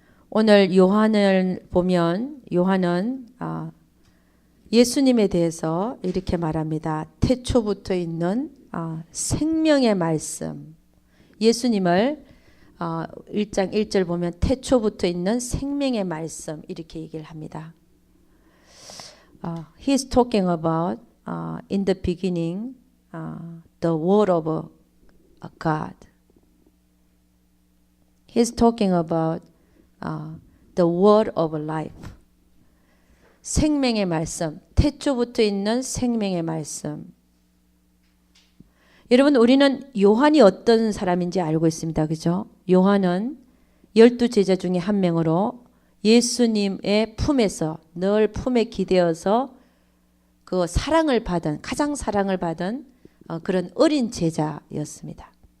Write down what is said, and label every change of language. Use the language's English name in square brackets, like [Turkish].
[Korean] 오늘 요한을 보면 요한은 예수님에 대해서 이렇게 말합니다. 태초부터 있는 생명의 말씀. 예수님을 1장 1절 보면 태초부터 있는 생명의 말씀 이렇게 얘기를 합니다. [English] He's talking about in the beginning the word of God. He's talking about the word of life. [Korean] 생명의 말씀, 태초부터 있는 생명의 말씀. 여러분, 우리는 요한이 어떤 사람인지 알고 있습니다. 그죠? 요한은 12제자 중에 한 명으로 예수님의 품에서 늘 품에 기대어서 그 사랑을 받은, 가장 사랑을 받은 그런 어린 제자였습니다.